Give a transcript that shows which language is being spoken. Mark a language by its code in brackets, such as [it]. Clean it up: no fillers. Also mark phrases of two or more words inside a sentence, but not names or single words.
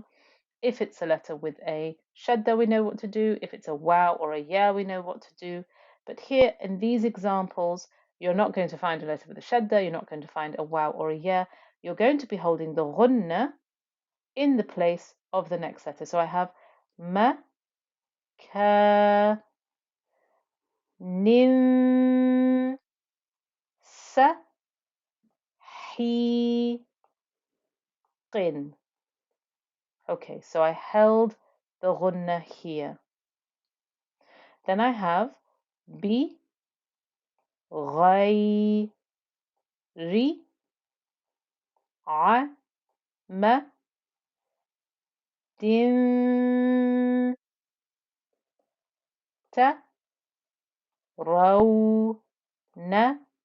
[en] If it's a letter with a shadda, we know what to do. If it's a wow or a ya, we know what to do. But here in these examples, you're not going to find a letter with a shadda. You're not going to find a wow or a ya. You're going to be holding the ghunnah in the place of the next letter. [ar] So I have مَ كَ نِنْ سَ هِ, qin. [en] Okay, so I held the ghunnah here. Then I have bi, [ar] غير عمد ترونها.